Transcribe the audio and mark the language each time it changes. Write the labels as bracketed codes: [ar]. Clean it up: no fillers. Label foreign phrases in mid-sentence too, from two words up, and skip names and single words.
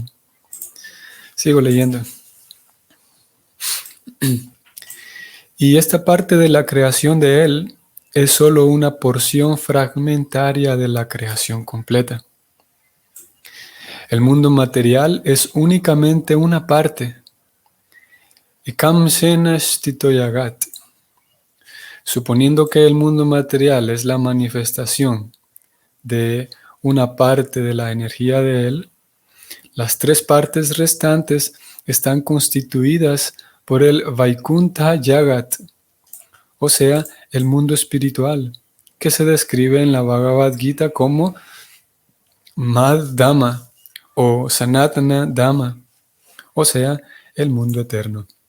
[es] Sigo leyendo. Y esta parte de la creación de Él es solo una porción fragmentaria de la creación completa. El mundo material es únicamente una parte. [sa] Ekam sena stito yagat. [es] Suponiendo que el mundo material es la manifestación de una parte de la energía de Él, Las tres partes restantes están constituidas por el Vaikuntha Jagat, o sea, el mundo espiritual, que se describe en la Bhagavad Gita como [sa] Mad Dhamma [es] o [sa] Sanatana Dhamma, [es] o sea, el mundo eterno.